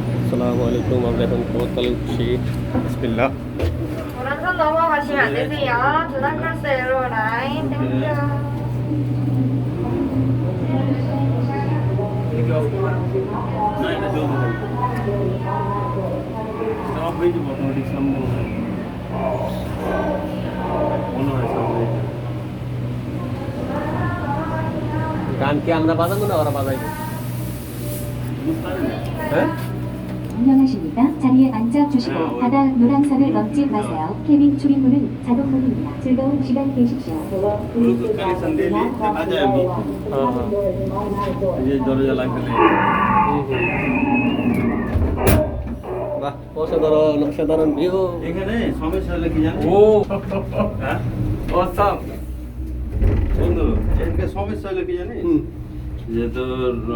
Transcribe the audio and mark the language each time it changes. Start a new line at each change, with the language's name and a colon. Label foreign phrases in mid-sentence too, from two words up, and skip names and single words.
Arabic: السلام عليكم.
Bangla: আমরা এখন কোতলে উঠছি। বিসমিল্লাহ।
Korean: 오른손 넘어가시면 안 되세요. 전화 클래스로 라인 땡겨.
Bangla: না এটা চলতে থাকবে সব হয়ে যাবে অটোমেটিক সামনে মনে হয় সামনে গান কি আমরা বাজাবো না ওরা বাজাইবে? বুঝতে পারি না হ্যাঁ?
Korean: 안녕하십니까? 자리에 앉아 주시고 바다 노란선을 넘지 마세요. 케빈 출입문은 자동문입니다. 즐거운 시간 되십시오.
English: Bluetooth connection
Bangla: দিয়ে দেখা যায় আমি হ্যাঁ হ্যাঁ। এই যে দরজা লাগলে বাহ, অসাধারণ ভিউ। এখানে সমস্যা হলে কি জানেন হ্যাঁ অসাম। বন্ধু এখানে সমস্যা হলে কি জানিস যে তোর